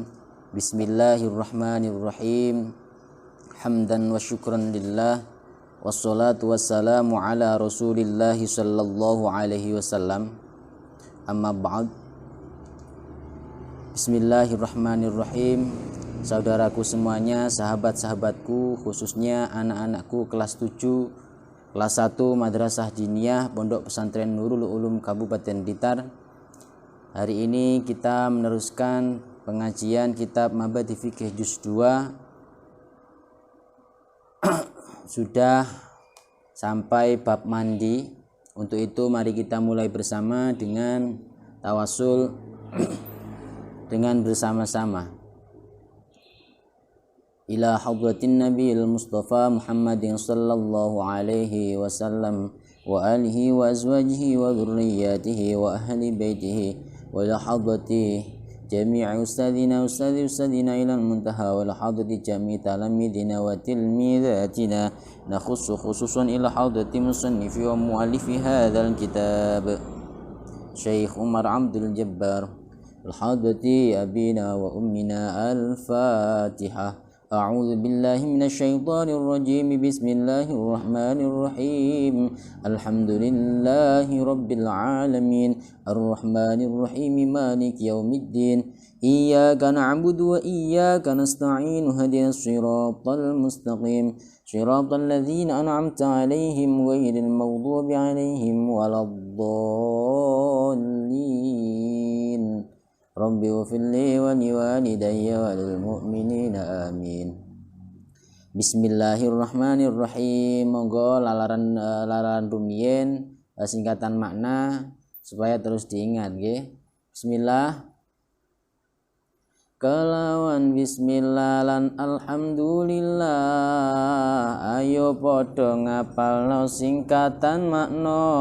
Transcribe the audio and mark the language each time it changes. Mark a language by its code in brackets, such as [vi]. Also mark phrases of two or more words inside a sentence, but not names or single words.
[ar] بسم الله الرحمن الرحيم حمدا وشكرا لله. والصلاة والسلام على رسول الله صلى الله عليه وسلم. أما بعد. بسم الله الرحمن الرحيم. [id] Saudaraku semuanya, sahabat-sahabatku, khususnya anak-anakku kelas 7 Kelas 1 Madrasah Diniyah Pondok Pesantren Nurul Ulum Kabupaten Blitar. Hari ini kita meneruskan pengajian kitab Mabadi Fikih Juz 2. Sudah sampai bab mandi. Untuk itu mari kita mulai bersama dengan tawasul dengan bersama-sama. [ar] إلى حضرة النبي المصطفى محمد صلى الله عليه وسلم وآله وأزواجه وذريته وأهل بيته وإلى حضرة جميع أستاذينا إلى المنتهى وإلى حضرة جميع تلامذتنا وتلميذاتنا نخص خصوصا إلى حضرة مصنف ومؤلف هذا الكتاب شيخ عمر عبد الجبار الحضرة أبينا وأمنا الفاتحة. أعوذ بالله من الشيطان الرجيم بسم الله الرحمن الرحيم الحمد لله رب العالمين الرحمن الرحيم مالك يوم الدين إياك نعبد وإياك نستعين اهدنا الصراط المستقيم صراط الذين أنعمت عليهم غير المغضوب عليهم ولا الضالين رب اغفر لي ولوالدي وللمؤمنين آمين. بسم الله الرحمن الرحيم. [jv] Monggo lalaran rumiyin [id] singkatan makna [jv] supaya terus diingat nggih. [ar] بسم الله. [jv] Kelawan bismillah lan alhamdulillah, ayo padha ngapalno [id] singkatan makna.